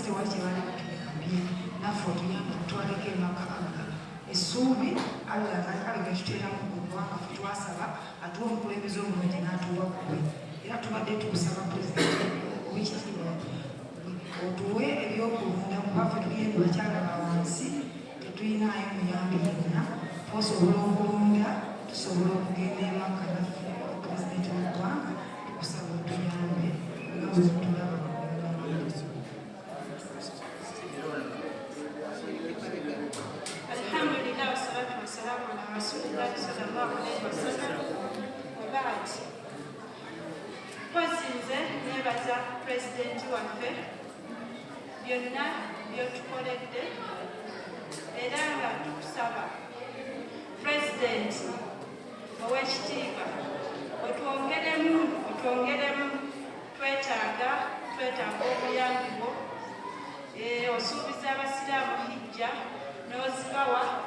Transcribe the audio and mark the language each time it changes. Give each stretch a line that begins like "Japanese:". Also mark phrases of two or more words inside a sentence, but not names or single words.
Ganda: tewali kye bali kutulekambye naffe otuyamba kutwaleko emaka essuubi Allah Kalebe tuteeramu mu ggwanga ffe twasaba atuwa omukulembeze omulungi n'atuwa ggwe era tubadde tukusaba Pulezidenti ow'ekitiibwa otuwe ebyokulunda kuba ffe tugenda bakyala ba wansi tetuyinaayo muyambi yenna osobola okulunda tusobola okugenda emaka naffe Pulezidenti w'eggwanga tukusaba otuyambe nga bwe tulaba.
Arabic: الحمد لله والصلاة والسلام على رسول الله صلى الله عليه وسلم وبعد.
Ganda: Twasinze neebaza Pulezidenti waffe byonna by'otukoledde era nga tukusaba Pulezidenti ow'ekitiibwa otwongeremu twetaaga obuyambi bwo osuubiza abasiraamu hijja n'ozibawa